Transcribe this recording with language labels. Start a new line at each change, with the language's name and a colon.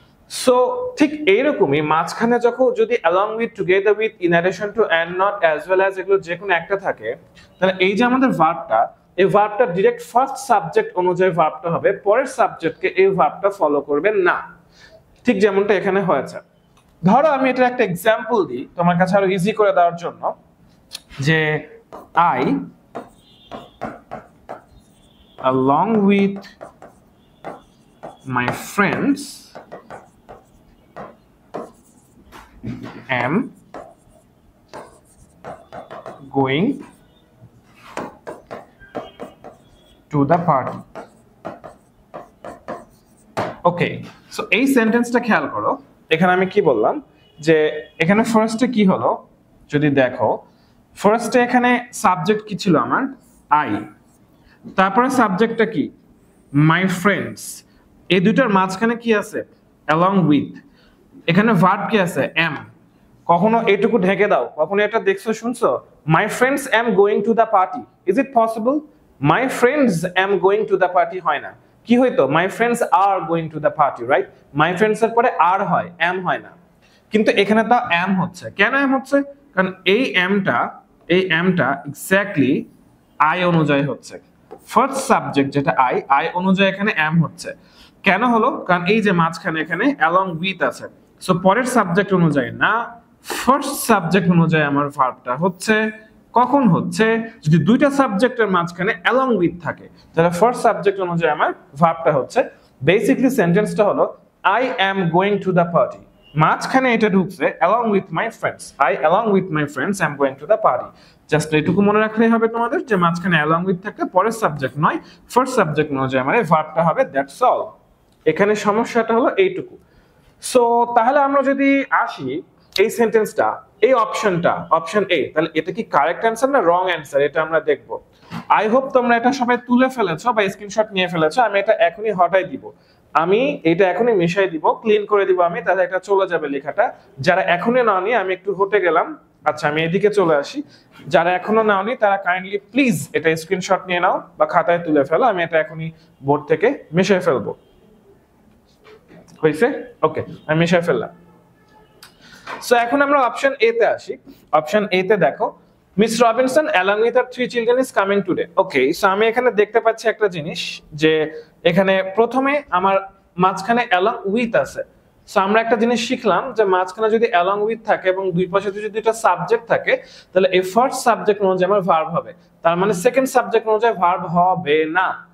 Bangla: So ঠিক এইরকমই মাঝখানে যখন যদি
English: along with, together with, in addition to, and not, as well
Bangla: as এগুলো যে কোনো একটা থাকে, তাহলে এই যে আমাদের ভার্বটা, এই ভার্বটা ডাইরেক্ট ফার্স্ট সাবজেক্ট অনুযায়ী ভার্বটা হবে, পরের সাবজেক্টকে এই ভার্বটা ফলো করবে না, ঠিক যেমনটা এখানে হয়েছে। ধরো আমি এটা একটা এক্সাম্পল দিই তোমার কাছে আরো ইজি করে দেওয়ার জন্য।
English: যে I along with my friends am going to the party.
Bangla: Okay, so এই সেন্টেন্সটা খেয়াল করো। এখানে আমি কি বললাম যে এখানে ফার্স্টে কি হলো যদি দেখো, ফার্স্টে এখানে সাবজেক্ট কি ছিল আমার আই, তারপরে সাবজেক্টটা কি মাই ফ্রেন্ডস, এই দুটোর মাঝখানে কি আছে অ্যালং উইথ, এখানে ভার্ব কি আছে এম। কখনো এটুকু ঢেকে দাও, কখনো এটা দেখছো শুনছো
English: My friends am going to the party, is it possible? My friends am going to the party
Bangla: হয় না, কি হইতো
English: My friends are going to the party, right?
Bangla: My friends এর পরে আর হয়, এম হয় না। কিন্তু এখানে তো এম হচ্ছে, কেন এম হচ্ছে? কারণ এই এমটা এক্স্যাক্টলি আই অনুযায়ী হচ্ছে। ফার্স্ট সাবজেক্ট যেটা আই অনুযায়ী এখানে এম হচ্ছে। কেন হলো? কারণ এই যে মাঝখানে এখানে অ্যালং উইথ আছে, সো পরের সাবজেক্ট অনুযায়ী না, ফার্স্ট সাবজেক্ট অনুযায়ী আমার ভার্বটা হচ্ছে। কখন হচ্ছে? যদি দুইটা সাবজেক্টের মাঝখানে অ্যালং উইথ থাকে, তাহলে ফার্স্ট সাবজেক্ট অনুযায়ী আমার ভার্বটা হচ্ছে।
English: basically সেন্টেন্সটা হলো I am going to the party,
Bangla: মাঝখানে এটা ঢুকছে
English: along with my friends, I along with my friends am going to the party।
Bangla: Just এটুকু মনে রাখলেই হবে তোমাদের যে মাঝখানে along with থাকলে পরের সাবজেক্ট নয়, ফার্স্ট সাবজেক্ট অনুযায়ী মানে ভার্বটা হবে, দ্যাটস অল। এখানে সমস্যাটা হলো এইটুকু। সো তাহলে আমরা যদি আসি এই সেন্টেন্সটা, এই অপশনটা, অপশন এ, তাহলে এটা কি কারেক্ট অ্যান্সার না রং অ্যান্সার, এটা আমরা দেখব। আই হোপ তোমরা এটা সবাই তুলে ফেলেছো বা স্ক্রিনশট নিয়ে ফেলেছো। আমি এটা এখনই হটাই দিব, আমি এটা এখনই মিশাই দিব, ক্লিন করে দিব আমি, তাহলে এটা চলে যাবে লেখাটা। যারা এখনই নাওনি, আমি একটু হটে গেলাম, আচ্ছা আমি এদিকে চলে আসি। যারা এখনো নাওনি তারা কাইন্ডলি প্লিজ এটা স্ক্রিনশট নিয়ে নাও বা খাতায় তুলে ফেলো, আমি এটা এখনই বোর্ড থেকে মিশিয়ে ফেলবো। হয়েছে? ওকে, আমি মিশিয়ে ফেললাম। সো এখন আমরা অপশন এ তে আসি।
English: option A
Bangla: তে দেখো
English: Miss Robinson along with her 3 children is coming today।
Bangla: Okay, so আমি এখানে দেখতে পাচ্ছি একটা জিনিস যে এখানে প্রথমে আমার মাঝখানে along with আছে। সো আমরা একটা জিনিস শিখলাম যে মাঝখানে যদি along with থাকে এবং দুই পাশে যদি দুটো সাবজেক্ট থাকে, তাহলে এই ফার্স্ট সাবজেক্ট অনুযায়ী আমার ভার্ব হবে, তার মানে সেকেন্ড সাবজেক্ট অনুযায়ী ভার্ব হবে না।